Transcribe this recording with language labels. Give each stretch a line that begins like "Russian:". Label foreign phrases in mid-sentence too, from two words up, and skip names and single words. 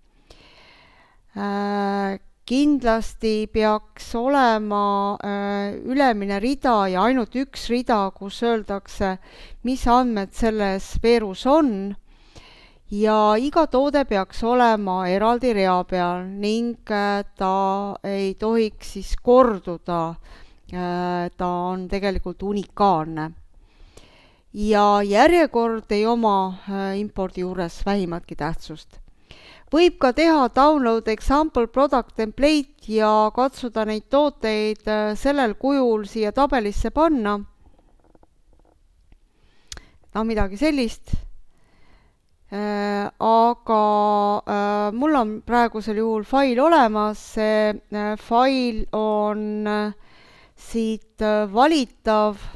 Estonian: Kindlasti peaks olema ülemine rida ja ainult üks rida, kus öeldakse, mis andmed selles veerus on, ja iga toode peaks olema eraldi rea peal ning ta ei tohiks siis korduda. Ta on tegelikult unikaalne. Ja järjekord ei oma impordi juures vähimatki tähtsust. Võib ka teha
English: download example product template
Estonian: ja katsuda neid tooteid sellel kujul siia tabelisse panna. Midagi sellist. Aga mul on praegusel juhul fail olemas. See fail on siit valitav.